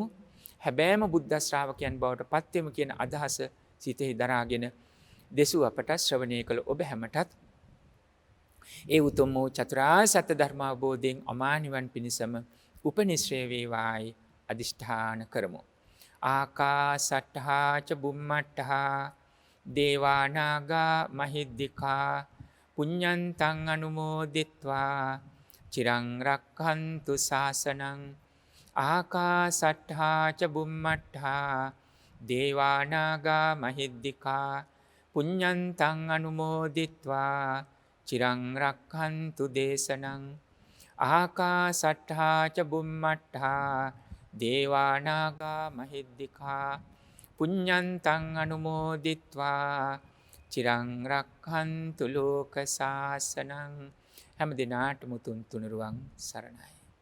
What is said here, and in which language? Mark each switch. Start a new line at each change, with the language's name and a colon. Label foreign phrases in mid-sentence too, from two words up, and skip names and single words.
Sinhala: හැබෑම බුද්ධ ශ්‍රාවකයන් බවට පත් වෙමු කියන අදහස සිතෙහි දරාගෙන දෙසු අපට ශ්‍රවණය කළ ඔබ හැමටත් ඒ උතුම් වූ චතුරාර්ය සත්‍ය ධර්ම අවබෝධයෙන් අමා නිවන් පිණසම උපනිශ්‍රේ වේවායි අදිෂ්ඨාන කරමු.
Pali: ආකාසට්ඨා ච බුම්මට්ඨා දේවානාගා මහිද්దికා පුඤ්ඤන්තං අනුමෝදිත්වා චිරං රක්ඛන්තු ශාසනං. ආකාසට්ඨා ච බුම්මට්ඨා දේවානාගා මහිද්దికා පුඤ්ඤන්තං අනුමෝදිත්වා චිරං රක්ඛන්තු දේශනං. ආකාසට්ඨා ච බුම්මට්ඨා දේවානාගා මහිද්దికා පුඤ්ඤන්තං අනුමෝදිත්වා චිරං රක්ඛන්තු ලෝක ශාසනං.
Sinhala: හැම දිනාටම තුන් තුනුරුවන් සරණයි.